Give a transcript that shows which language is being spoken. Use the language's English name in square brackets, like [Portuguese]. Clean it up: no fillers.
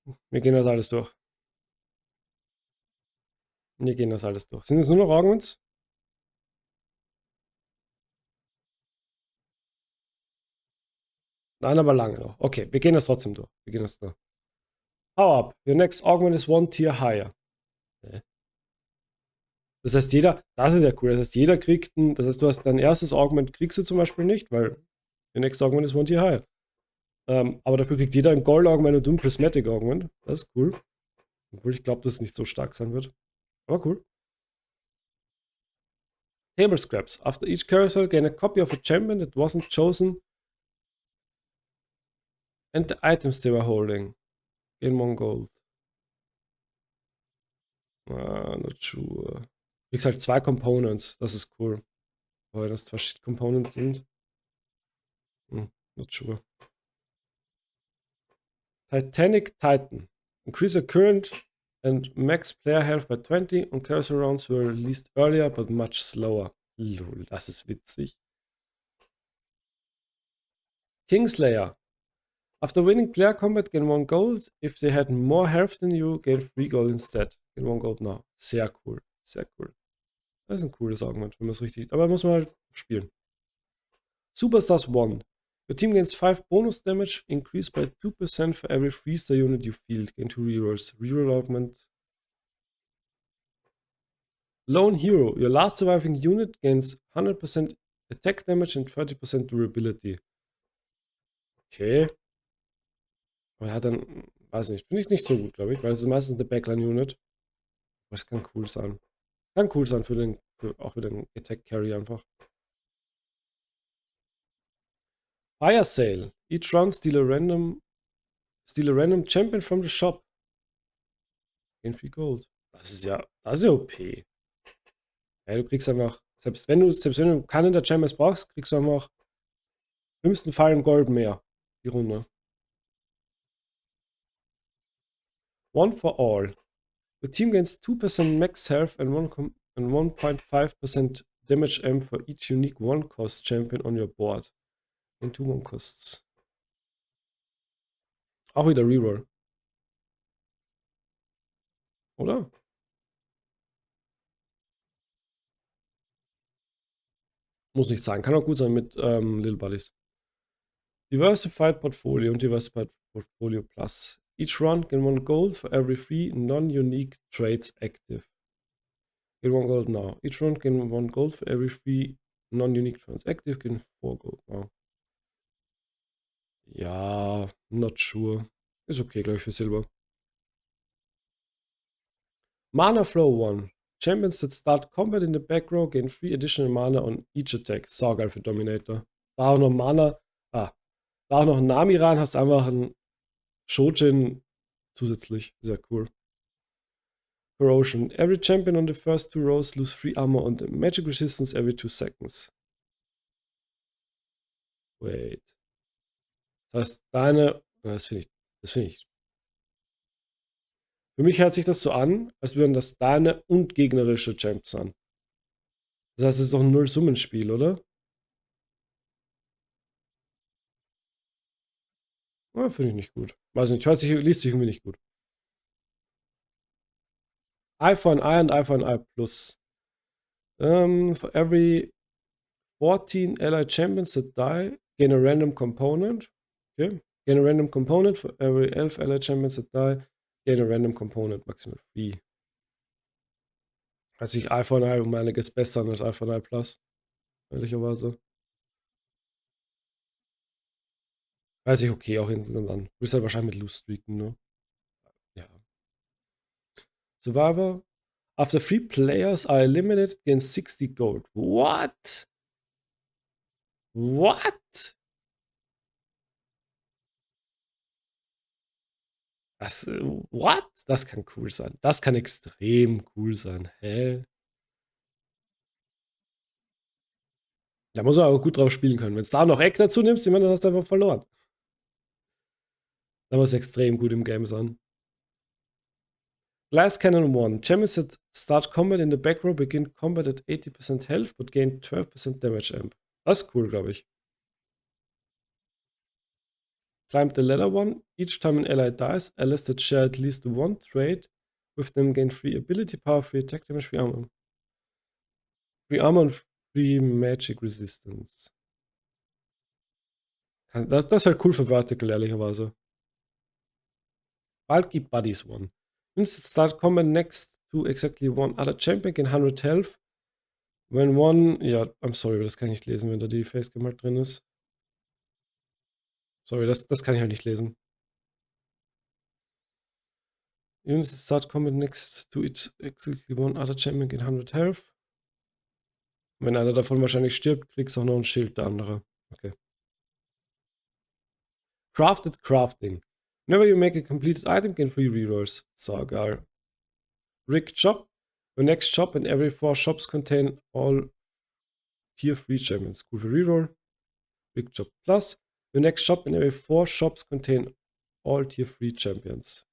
[German] Wir gehen das alles durch. Sind es nur noch Augments? Nein, aber lange noch. Okay, wir gehen das trotzdem durch. Wir gehen das durch. Power up. [English] Your next augment is 1 tier higher. Okay. [German] Das heißt, das ist ja cool. Das heißt, jeder kriegt das heißt, du hast dein erstes Augment, kriegst du zum Beispiel nicht, weil [English] your next augment is 1 tier higher. [German] Aber dafür kriegt jeder ein Gold Augment und ein Prismatic Augment. Das ist cool. Obwohl ich glaube, dass es nicht so stark sein wird. Aber cool. [English] Table Scraps. After each carousel, gain a copy of a champion that wasn't chosen and the items they were holding. Gain 1 gold. Not sure. [German] Du kriegst halt 2 Components. Das ist cool. Weil das 2 Shit Components sind. [English] Not sure. Titanic Titan. Increase your current and max player health by 20 und carousel rounds were released earlier but much slower. [German] Lol, das ist witzig. [English] Kingslayer. After winning player combat, gain 1 gold. If they had more health than you, gain 3 gold instead. Gain 1 gold now. [German] Sehr cool. Sehr cool. Das ist ein cooles Argument, wenn man es richtig... Aber muss man halt spielen. [English] Superstars 1. Your team gains 5 bonus damage, increased by 2% for every 3-star unit you field. Gain 2 rerolls. Reroll augment. Lone Hero. Your last surviving unit gains 100% attack damage and 30% durability. Okay. [German] Aber er hat dann, weiß nicht, finde ich nicht so gut, glaube ich, weil es ist meistens eine Backline-Unit. Aber es kann cool sein. Kann cool sein auch für den Attack Carry einfach. [English] Fire Sale. Each round steal a random champion from the shop. Gain 3 Gold. [German] Das ist ja OP. Ja, du kriegst einfach, selbst wenn du keinen der Champions brauchst, kriegst du einfach im schlimmsten Fall ein Gold mehr. Die Runde. [English] One for all. The team gains 2% max health and 1.5% damage amp for each unique 1-cost champion on your board. In 2 1-costs. [German] Auch wieder Reroll. Oder? Muss nicht sein. Kann auch gut sein mit Little Buddies. [English] Diversified Portfolio und Diversified Portfolio Plus. Each round gain 1 gold for every 3 non-unique trades active. Gain 1 gold now. Each round gain 1 gold for every 3 non-unique trades active. Gain 4 gold now. Ja, not sure. [German] Ist okay, glaube ich, für Silber. [English] Mana Flow 1. Champions that start combat in the back row gain 3 additional Mana on each attack. [German] Saugeil für Dominator. Da auch noch Mana. Da auch noch ein Nami rein, hast einfach einen Shojin zusätzlich. Sehr cool. Corrosion. [English] Every champion on the first 2 rows lose 3 armor and magic resistance every 2 seconds. [German] Wait. Das heißt, das finde ich. Für mich hört sich das so an, als würden das deine und gegnerische Champs sein. Das heißt, es ist doch ein Null-Summenspiel, oder? Ja, finde ich nicht gut. Weiß nicht, liest sich irgendwie nicht gut. [English] Eye for an eye and eye for an eye plus. For every 14 allied champions that die, gain a random component. Okay. Gain a random component for every 11 allied champions that die, gain a random component, maximal 3. [German] Hört sich Eye for an eye um einiges besser an als Eye for an eye plus. Ehrlicherweise. Hört sich okay auch insgesamt an. Du bist halt wahrscheinlich mit Loose Streaken, ne? Ja. Survivor. [English] After 3 players are eliminated, gain 60 gold. What? What? What? [German] Das kann cool sein. Das kann extrem cool sein. Hä? Da muss man aber gut drauf spielen können. Wenn es da noch Eck dazu nimmst, ich meine, dann hast du einfach verloren. Da muss es extrem gut im Game sein. [English] Glass Cannon 1. Champions that start combat in the back row begin combat at 80% health but gain 12% damage amp. [German] Das ist cool, glaube ich. [English] Climb the ladder 1. Each time an ally dies, allies that share at least one trait with them gain free ability power, free attack damage, free armor. Free armor und free magic resistance. [German] Das ist halt cool für Vertical, ehrlicherweise. [English] Bulky Buddies 1. Units start combat next to exactly one other champion gain 100 health. [German] When one, ja, [English] I'm sorry, [German] das kann ich nicht lesen, wenn da die Facecam halt drin ist. Sorry, das kann ich halt nicht lesen. [English] Units start combat next to exactly one other champion gain 100 health. [German] Wenn einer davon wahrscheinlich stirbt, kriegst du auch noch ein Schild, der andere. Okay. [English] Crafted Crafting. Whenever you make a completed item, gain 3 rerolls. Sagar. Rigged Shop. Your next shop and every 4 shops contain all tier 3 champions. [German] Cool für Reroll. [English] Rigged Shop Plus. Your next shop and every 4 shops contain all tier 3 champions.